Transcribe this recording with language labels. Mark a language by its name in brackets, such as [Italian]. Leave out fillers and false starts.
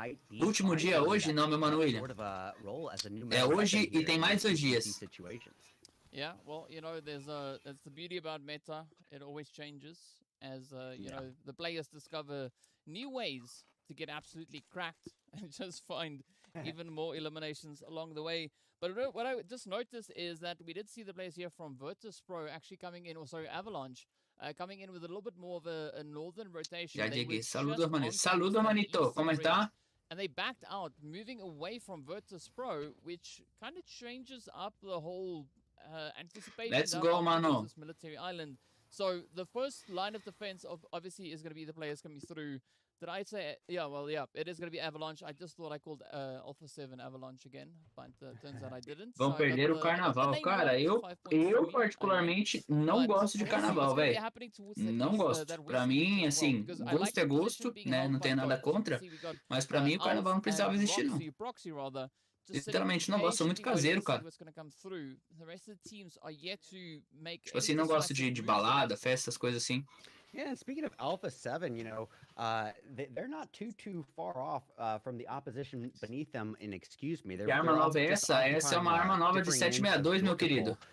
[Portuguese] Último dia hoje, não, meu mano William. É hoje e tem mais 2 dias. [English] Yeah, well, you know, that's the beauty about meta. It always changes as you know, the players discover new ways to get absolutely cracked and just find even more eliminations along the way. But what I just noticed is that we did see the players here from Virtus Pro actually coming in, or sorry, Avalanche, coming in with a little bit more of a northern rotation. [Portuguese] Já cheguei. [Spanish] Saludos, manito. Saludos, manito. Como está? [English] And they backed out, moving away from Virtus Pro, which kind of changes up the whole anticipation. Let's go, mano. This military island. So the first line of defense obviously is going to be the players coming through. Did I say? Yeah, well, yeah, it is going to be Avalanche. I just thought I called Alpha 7 Avalanche again, but turns out I didn't. [Portuguese] Vão perder o carnaval, cara. Eu particularmente não gosto de carnaval, velho. Não gosto. Pra mim, assim, gosto é gosto, né? Não tenho nada contra. Mas pra mim o carnaval não precisava existir, não. Literalmente não gosto, sou muito caseiro, cara. Tipo assim, não gosto de balada, festas, coisas assim. [English] Yeah, and speaking of Alpha 7, you know, they're not too far off from the opposition beneath them in Excuse Me. [Portuguese] Que arma nova é essa? Essa é uma arma nova de 762, meu querido.